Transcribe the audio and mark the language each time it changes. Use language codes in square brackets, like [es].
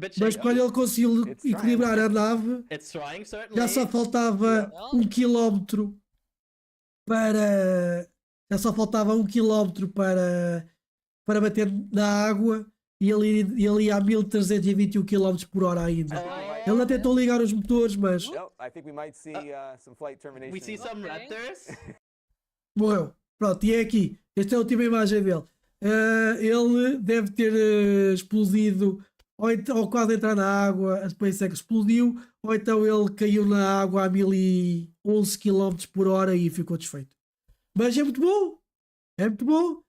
[pt] Mas quando ele conseguiu equilibrar a nave, já só faltava 1 km para... Já só faltava 1 km para bater na água e ele ia a 1321 km por hora ainda. Ele não tentou ligar os motores, mas... [en] I think we might see some flight termination. We see some Raptors. [pt] Morreu. Pronto, e é aqui. Esta é a última imagem dele. Ele deve ter explodido ou quase entrar na água, a SpaceX explodiu, ou então ele caiu na água a 1011 km por hora e ficou desfeito. Mas é muito bom. É muito bom.